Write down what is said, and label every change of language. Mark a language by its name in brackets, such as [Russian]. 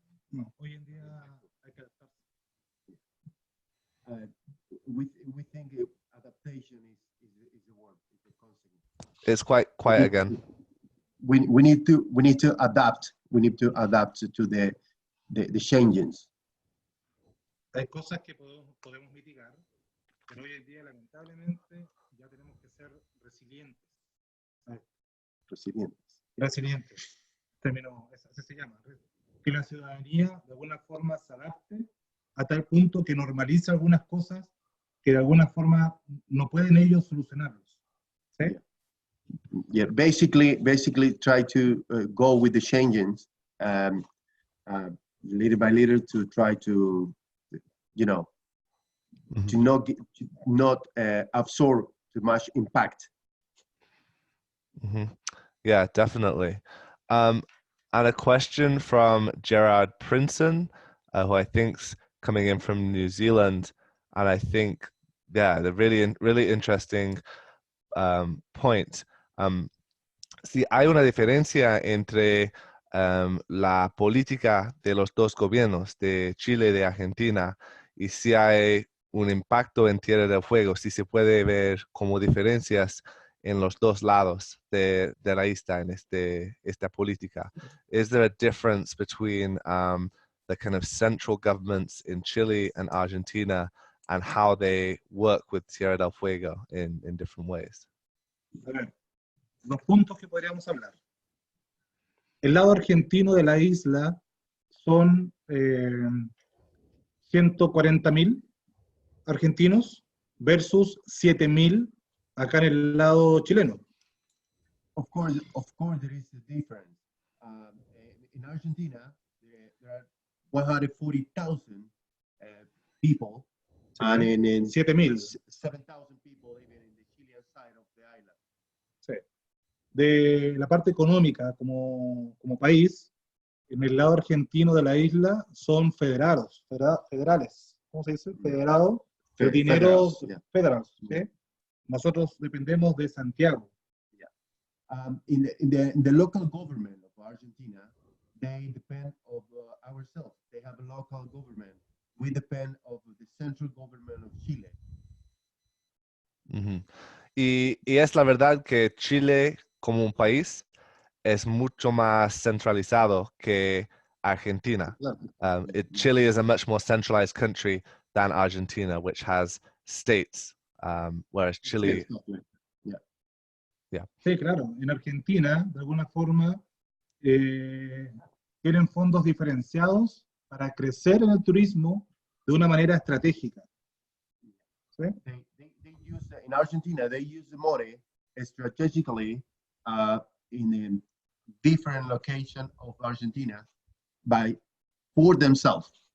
[Spanish] No, hoy en día hay que adaptarse. [English] We think adaptation is the word, is the concept. It's quite quiet again. We need to adapt. We need to adapt to the changes. [Spanish] Hay cosas que podemos mitigar, pero hoy en día lamentablemente ya tenemos que ser resilientes. Resilientes. Término, así se llama. Que la ciudadanía de alguna forma se adapte a tal punto que normalice algunas cosas que de alguna forma no pueden ellos solucionarlos. ¿Sí? [English] Yeah, basically try to go with the changes, little by little, to try to, to not absorb too much impact. Yeah, definitely. And a question from Gerard Princeton, who I think's coming in from New Zealand, and I think, yeah, the really interesting point. [Spanish] Si hay una diferencia entre la política de los dos gobiernos, de Chile y de Argentina, y si hay un impacto en Tierra del Fuego, si se puede ver como diferencias en los dos lados de la isla en esta política. [English] Is there a difference between the kind of central governments in Chile and Argentina and how they work with Tierra del Fuego in different ways? [Spanish] A ver, dos puntos que podríamos hablar. El lado argentino de la isla son 140.000 argentinos versus 7.000 acá en el lado chileno. [English] Of course, there is a difference. In Argentina, there are 140,000 people, and in [Spanish] 7.000. [English] 7,000 people living in the Chilean side of the island. [Spanish] Sí. De la parte económica como país, en el lado argentino de la isla son federales. ¿Cómo se dice? Federado, de dineros federales. ¿Sí? Nosotros dependemos de Santiago. [English] In the local government of Argentina, they depend of ourselves. They have a local government. We depend of the central government of Chile. [Spanish] Y es la verdad que Chile como un país es mucho más centralizado que Argentina. [English] Chile is a much more centralized country than Argentina, which has states, whereas Chile... [Spanish] Sí, claro. En Argentina, de alguna forma, tienen fondos diferenciados para crecer en el turismo de una manera estratégica. ¿Sí? [English] They use, in Argentina, they use the money strategically in a different location of Argentina for themselves.